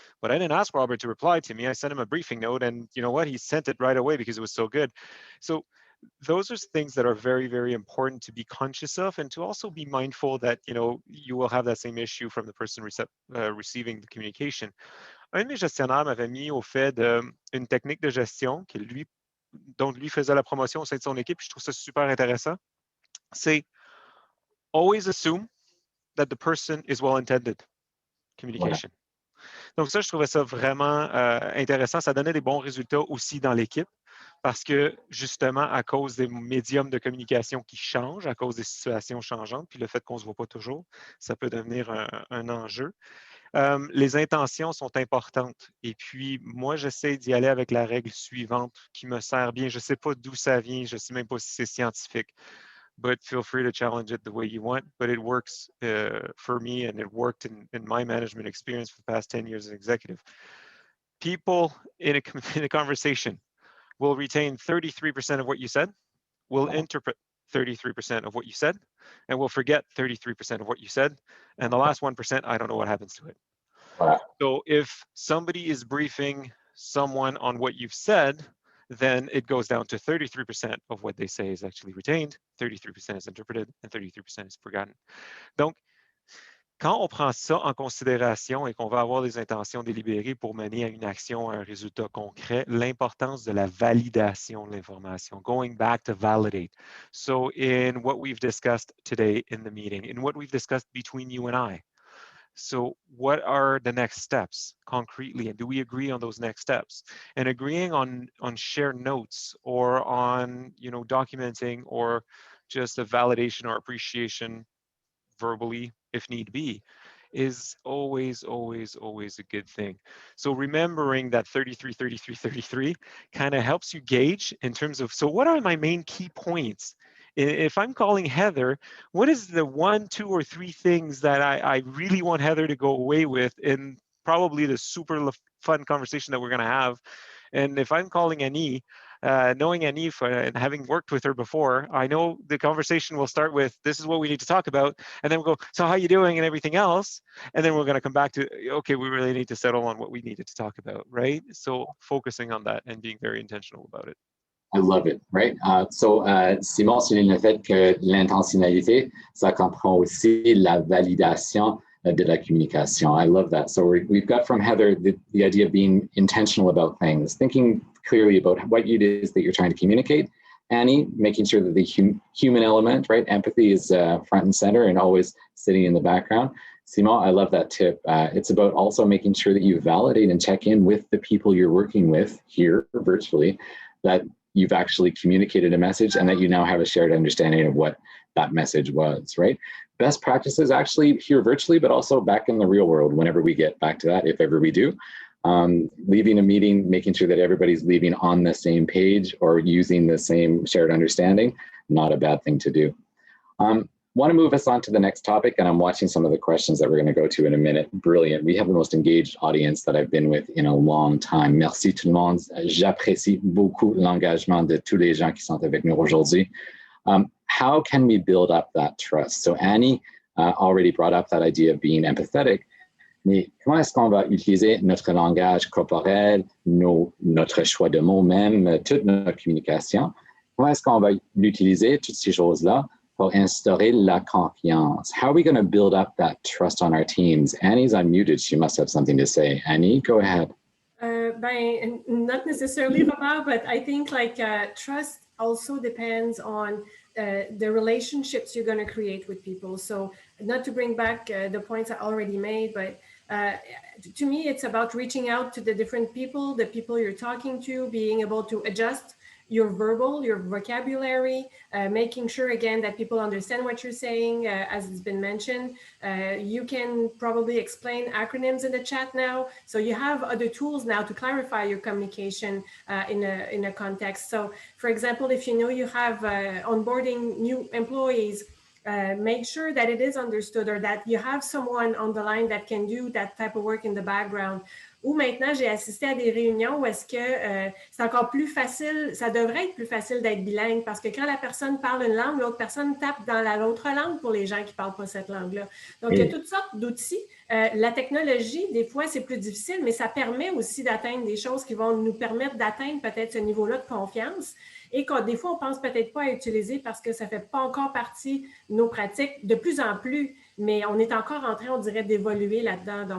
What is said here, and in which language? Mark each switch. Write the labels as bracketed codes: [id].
[en] But I didn't ask Robert to reply to me. I sent him a briefing note, and you know what? He sent it right away because it was so good. So those are things that are very, very important to be conscious of, and to also be mindful that you will have that same issue from the person receiving the communication. [fr] Un de mes gestionnaires m'avait mis au fait d'une technique de gestion dont lui faisait la promotion au sein de son équipe. Je trouve ça super intéressant. [en] C'est always assume that the person is well-intended communication. [fr] Voilà. Donc ça, je trouvais ça vraiment intéressant. Ça donnait des bons résultats aussi dans l'équipe parce que justement, à cause des médiums de communication qui changent, à cause des situations changeantes, puis le fait qu'on ne se voit pas toujours, ça peut devenir un enjeu. Les intentions sont importantes. Et puis, moi, j'essaie d'y aller avec la règle suivante qui me sert bien. Je ne sais pas d'où ça vient. Je ne sais même pas si c'est scientifique. [en] But feel free to challenge it the way you want. But it works for me, and it worked in my management experience for the past 10 years as executive. People in a conversation will retain 33% of what you said, will interpret 33% of what you said, and will forget 33% of what you said. And the last 1%, I don't know what happens to it. Wow. So if somebody is briefing someone on what you've said, then it goes down to 33% of what they say is actually retained, 33% is interpreted, and 33% is forgotten. [fr] Donc, quand on prend ça en considération et qu'on va avoir des intentions délibérées pour mener à une action, à un résultat concret, l'importance de la validation de l'information, [en] going back to validate. So in what we've discussed today in the meeting, in what we've discussed between you and I, so what are the next steps concretely, and do we agree on those next steps? And agreeing on shared notes or on documenting or just a validation or appreciation verbally, if need be, is always, always, always a good thing. So remembering that 33, 33, 33 kind of helps you gauge in terms of, so what are my main key points? If I'm calling Heather, what is the 1, 2, or 3 things that I really want Heather to go away with in probably the super fun conversation that we're going to have? And if I'm calling Annie, knowing Annie and having worked with her before, I know the conversation will start with, this is what we need to talk about. And then we'll go, so how you doing and everything else. And then we're going to come back to, okay, we really need to settle on what we needed to talk about, right? So focusing on that and being very intentional about it. I love it, right? [fr] Simon souligne le fait que l'intentionnalité, ça comprend aussi la validation de la communication. [en] I love that. So we've got from Heather the idea of being intentional about things, thinking clearly about what it is that you're trying to communicate. Annie, making sure that the human element, right? Empathy is front and center and always sitting in the background. Simon, I love that tip. It's about also making sure that you validate and check in with the people you're working with here virtually, that you've actually communicated a message and that you now have a shared understanding of what that message was, right? Best practices actually here virtually, but also back in the real world whenever we get back to that, if ever we do. Leaving a meeting, making sure that everybody's leaving on the same page or using the same shared understanding, not a bad thing to do. Want to move us on to the next topic, and I'm watching some of the questions that we're going to go to in a minute. Brilliant. We have the most engaged audience that I've been with in a long time. [fr] Merci tout le monde. J'apprécie beaucoup l'engagement de tous les gens qui sont avec nous aujourd'hui. [en] How can we build up that trust? So Annie already brought up that idea of being empathetic. [fr] Mais comment est-ce qu'on va utiliser notre langage corporel, notre choix de mots même, toute notre communication? Comment est-ce qu'on va l'utiliser, toutes ces choses-là, pour instaurer la confiance? [en] How are we going to build up that trust on our teams? Annie's unmuted. She must have something to say. Annie, go ahead. Not necessarily, Robert, but I think trust also depends on the relationships you're going to create with people. So not to bring back the points I already made, but to me, it's about reaching out to the different people, the people you're talking to, being able to adjust your vocabulary, making sure again that people understand what you're saying, as has been mentioned. You can probably explain acronyms in the chat now. So you have other tools now to clarify your communication in a context. So for example, if you know you have onboarding new employees, make sure that it is understood or that you have someone on the line that can do that type of work in the background. [fr] Ou maintenant, j'ai assisté à des réunions où est-ce que c'est encore plus facile, ça devrait être plus facile d'être bilingue parce que quand la personne parle une langue, l'autre personne tape dans l'autre langue pour les gens qui ne parlent pas cette langue-là. Donc, il y a toutes sortes d'outils. La technologie, des fois, c'est plus difficile, mais ça permet aussi d'atteindre des choses qui vont nous permettre d'atteindre peut-être ce niveau-là de confiance et que des fois, on ne pense peut-être pas à utiliser parce que ça ne fait pas encore partie de nos pratiques de plus en plus, mais on est encore en train, on dirait, d'évoluer là-dedans.